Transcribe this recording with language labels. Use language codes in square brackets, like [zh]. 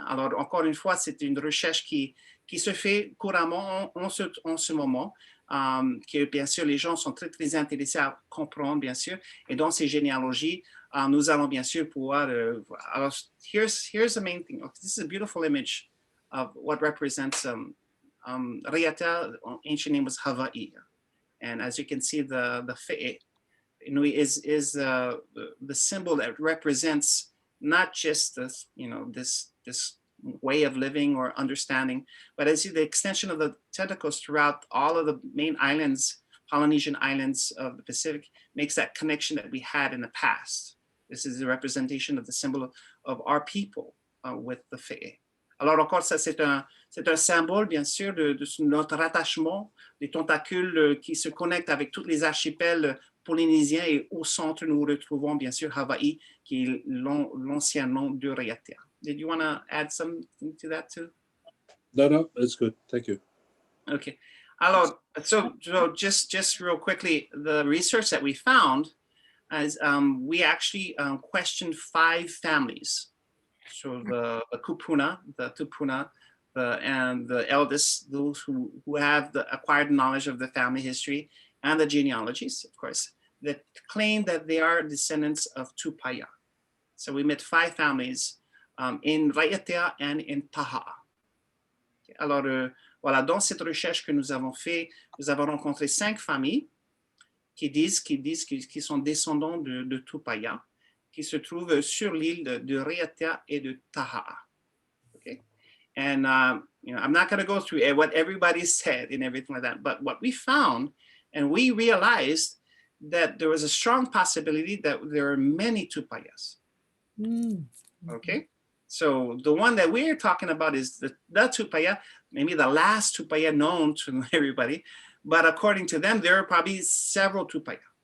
[fr] Alors, encore une fois, c'est une recherche qui se fait couramment en ce moment, que bien sûr les gens sont très, très intéressés à comprendre, bien sûr, et dans ces généalogies, nous allons bien sûr pouvoir, alors, [en] here's the main thing. Okay, this is a beautiful image of what represents Raʻiatean, ancient name was Hawaii. And as you can see, the fe'e is the symbol that represents not just this, this way of living or understanding, but as the extension of the tentacles throughout all of the main islands, Polynesian islands of the Pacific, makes that connection that we had in the past. This is a representation of the symbol of our people with the fe'e. [fr] Alors encore, ça c'est un symbole, bien sûr, de notre rattachement, des tentacules qui se connectent avec tous les archipels polynésiens, et au centre, nous retrouvons bien sûr Hawaï, qui est l'ancien nom de Raʻiatean. [en] Did you want to add something to that too? No, that's good. Thank you. Okay. Alors, so just real quickly, the research that we found is we actually questioned 5 families. So the kupuna, the tupuna, and the eldest, those who have the acquired knowledge of the family history and the genealogies, of course, that claim that they are descendants of Tupaya. So we met 5 families in Raʻiatean and in Taha. Okay. [fr] Alors, voilà, dans cette recherche que nous avons fait, nous avons rencontré 5 familles qui disent qu'ils sont descendants de Tupaya, qui se trouvent sur l'île de Raʻiatean et de Taha. [en] Okay, and I'm not going to go through what everybody said and everything like that, but what we found, and we realized that there was a strong possibility that there are many Tupayas. Okay, so the one that we're talking about is the Tupaya, maybe the last Tupaya known to everybody, but according to them, there are probably several Tupaya.